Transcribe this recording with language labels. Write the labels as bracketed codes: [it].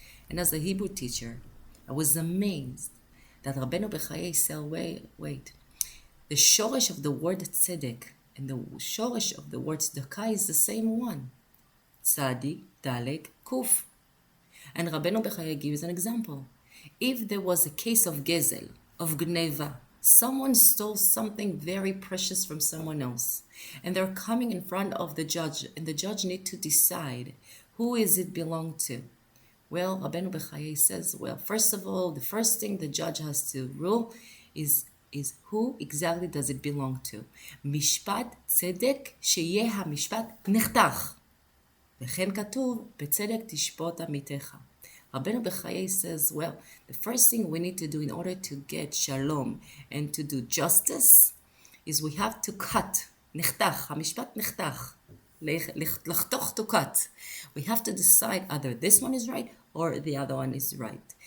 [en] And as a Hebrew teacher, I was amazed that Rabenu Bחיי said, wait, the shorish of the word tzedek and the shorish of the word tzedakah is the same one. Tzadi, Dalek, Kuf. And Rabenu Bחיי gives an example. If there was a case of gezel, of gneva, someone stole something very precious from someone else, and they're coming in front of the judge, and the judge needs to decide who is it belong to. Well, Rabenu Bחיי says, well, first of all, the first thing the judge has to rule is who exactly does it belong to. [he] משפט צדק שיהיה המשפט נחתך. וכן כתוב, בצדק תשפוט עמיתך. [en] Rabenu Bחיי says, well, the first thing we need to do in order to get shalom and to do justice is we have to cut. [he] נחתך, המשפט נחתך. לחתוך [en] to cut. We have to decide either this one is right or the other one is right.